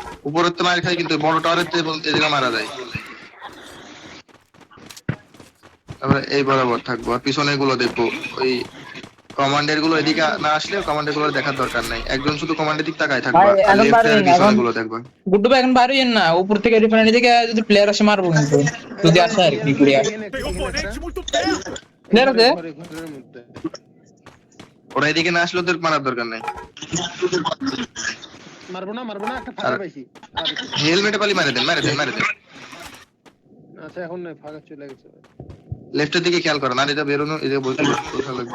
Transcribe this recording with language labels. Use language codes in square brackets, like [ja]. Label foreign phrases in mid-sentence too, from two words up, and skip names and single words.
[bn] উপরের তো মার খাই কিন্তু বড় টাওয়ারের তে এদিকে মারা যায়। তারপরে এই বরাবর থাকবো আর পিছনে গুলো দেখবো। ওই কমান্ডার গুলো এদিকে না আসলে কমান্ডার গুলো দেখার দরকার নাই, একজন শুধু কমান্ডের দিক তাকায় থাকবা ভাই, আর এখন লেফট পারেন আর না, পিছনে এখন- গুলো দেখবা। গুড্ডু ভাই এখন বাইরে না, উপর থেকে রিফাইনারি থেকে যদি প্লেয়ার আসে মারবো কিন্তু, যদি আসে আর কি প্লেয়ার [pt] Tem oponente muito perto. [bn] প্লেয়ার আছে। ঘরের মধ্যে ওরা এদিকে না আসলে ওদের মারার দরকার নাই। মারবো না, একটা ফাঁকা পাইছি। হেলমেটে পালি মারে দেন, মারে দেন, মারে দেন। আচ্ছা এখন নয়, ফাঁকা চলে গেছে। লেফটের দিকে খেয়াল করো, না এটা বেরোনো এই যে বলতে লাগবে।